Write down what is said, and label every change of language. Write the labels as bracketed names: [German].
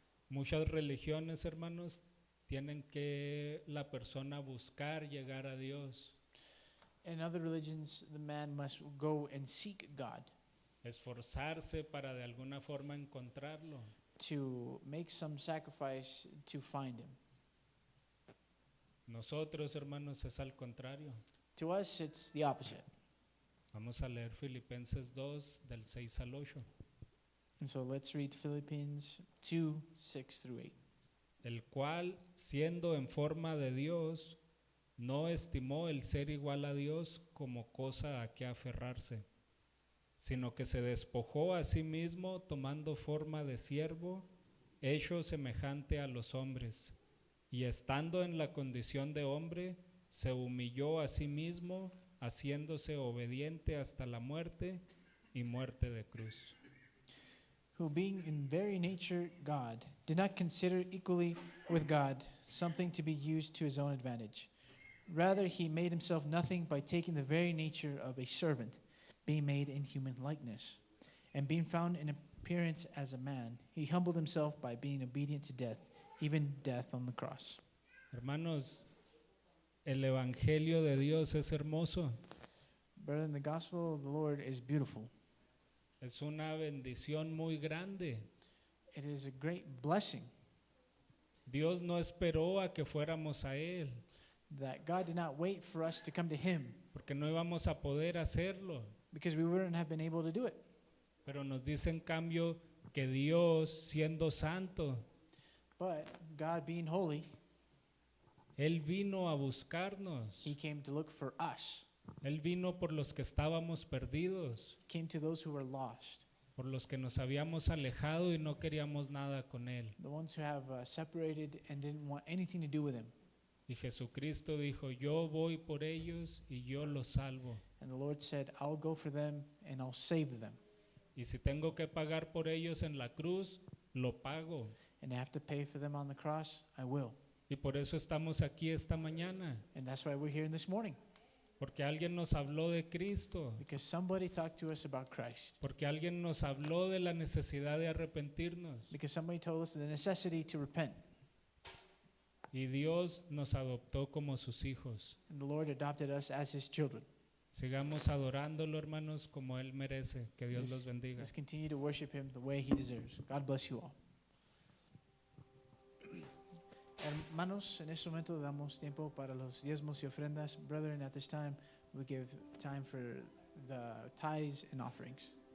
[Spanish] Muchas religiones, hermanos, tienen que la persona buscar llegar a Dios, [English] In other religions, the man must go and seek God [Spanish] esforzarse para de alguna forma encontrarlo. [English] to make some sacrifice to find Him. [Spanish] Nosotros, hermanos, es al contrario. [English] To us, it's the opposite. [Spanish] Vamos a leer Filipenses 2 del 6 al 8. [English] And so let's read Philippians 2, 6 through 8. [Spanish] El cual, siendo en forma de Dios, no estimó el ser igual a Dios como cosa a que aferrarse, sino que se despojó a sí mismo tomando forma de siervo, hecho semejante a los hombres, y estando en la condición de hombre, se humilló a sí mismo, haciéndose obediente hasta la muerte y muerte de cruz. [English] Who being in very nature God, did not consider equally with God something to be used to his own advantage. Rather, he made himself nothing by taking the very nature of a servant, being made in human likeness. And being found in appearance as a man, he humbled himself by being obedient to death, even death on the cross. [Spanish] Hermanos, el Evangelio de Dios es hermoso, [English] Brethren, the gospel of the Lord is beautiful. [Spanish] es una bendición muy grande. [English] It is a great blessing [Spanish] Dios no esperó a que fuéramos a Él, [English] that God did not wait for us to come to him, [Spanish] porque no íbamos a poder hacerlo. [English] because we wouldn't have been able to do it. [Spanish] Pero nos dice en cambio que Dios, siendo santo, [English] But God being holy, [Spanish] Él vino a buscarnos. [English] he came to look for us. [Spanish] Él vino por los que estábamos perdidos, [English] He came to those who were lost, [Spanish] por los que nos habíamos alejado y no queríamos nada con Él. [English] the ones who have separated and didn't want anything to do with him. [Spanish] Y Jesucristo dijo, yo voy por ellos y yo los salvo. [English] And the Lord said, I'll go for them and I'll save them. [Spanish] Y si tengo que pagar por ellos en la cruz, lo pago. [English] And I have to pay for them on the cross, I will. [Spanish] Y por eso estamos aquí esta mañana, [English] And that's why we're here this morning, [Spanish] porque alguien nos habló de Cristo, [English] because somebody talked to us about Christ, [Spanish] porque alguien nos habló de la necesidad de arrepentirnos. [English] because somebody told us the necessity to repent. [Spanish] Y Dios nos adoptó como sus hijos. [English] And the Lord adopted us as his children. [Spanish] Sigamos adorándolo, hermanos, como Él merece. Que Dios los bendiga. [English] Let's continue to worship him the way he deserves. God bless you all. [Spanish] Hermanos, en este momento damos tiempo para los diezmos y ofrendas. [English] Brethren, at this time, we give time for the tithes and offerings.